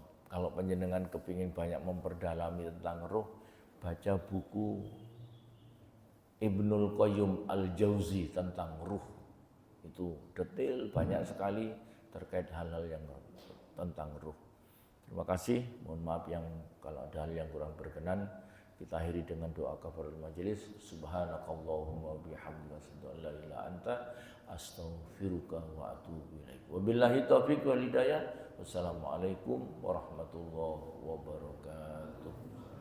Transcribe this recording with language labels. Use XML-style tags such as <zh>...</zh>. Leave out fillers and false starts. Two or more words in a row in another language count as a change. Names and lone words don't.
<id>Kalau panjenengan kepingin banyak memperdalami tentang ruh, baca buku Ibnul Qayyim Al-Jauzi tentang ruh. Itu detail banyak sekali terkait hal-hal yang tentang ruh. Terima kasih. Mohon maaf yang kalau ada hal yang kurang berkenan. Kita akhiri dengan doa</id> <ar>كفارة المجلس. سبحانك اللهم وبحمدك أشهد أن لا إله إلا أنت أستغفرك وأتوب إليك. وبالله التوفيق والهداية. السلام عليكم ورحمة الله وبركاته.</ar>